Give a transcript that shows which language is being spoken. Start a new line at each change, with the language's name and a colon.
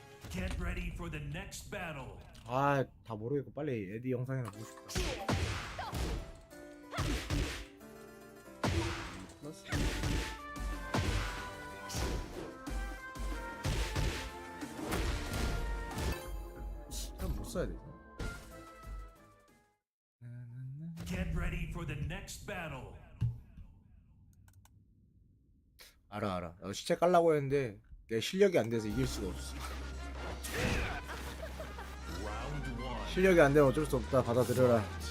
English: Get ready for the next battle.
Korean: 아, 다 모르겠고 빨리 에디 영상이나 보고 싶다. 그럼 못 써야 돼.
English: Get ready for the next battle.
Korean: 알아. 시체 깔라고 했는데 내 실력이 안 돼서 이길 수가 없어. 실력이 안 되면 어쩔 수 없다. 받아들여라.